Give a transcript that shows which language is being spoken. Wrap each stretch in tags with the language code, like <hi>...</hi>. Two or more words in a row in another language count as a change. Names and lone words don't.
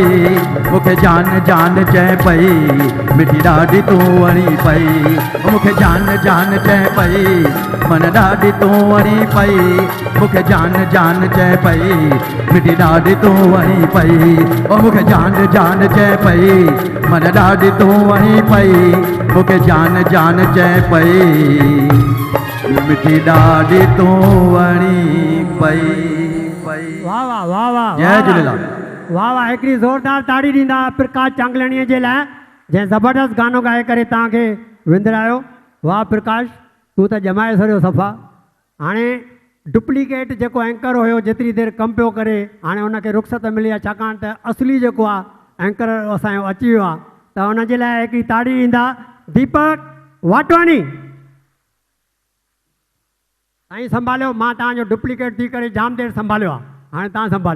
<sd>मूंखे जान जान चए पई मिठी ॾाढी तूं वणी पई मूंखे जान जान चए पई मन ॾाढी तूं वणी पई मूंखे जान जान चए पई मिठी ॾाढी तूं वणी पई मूंखे जान जान चए पई मन ॾाढी तूं वणी पई मूंखे जान जान चए पई मिठी ॾाढी तूं वणी पई वाह वाह वाह वाह जय झूलेलाल वाह वाह हिकिड़ी ज़ोरदार ताड़ी ॾींदा प्रकाश चांगलाणीअ जे लाइ जंहिं ज़बरदस्त गानो ॻाए करे तव्हांखे विंदरायो वाह प्रकाश तूं त ॼमाए छॾियो सफ़ा हाणे डुप्लीकेट जेको एंकर हुयो जेतिरी देरि कमु पियो करे हाणे हुनखे रुख़्सत मिली आहे छाकाणि त असली जेको आहे एंकर असांजो अची वियो आहे त हुनजे लाइ हिकिड़ी ताड़ी ॾींदा दीपक वाटवाणी साईं संभालियो मां तव्हांजो डुप्लीकेट थी करे जाम देरि संभालियो आहे हाणे तव्हां संभालियो</sd>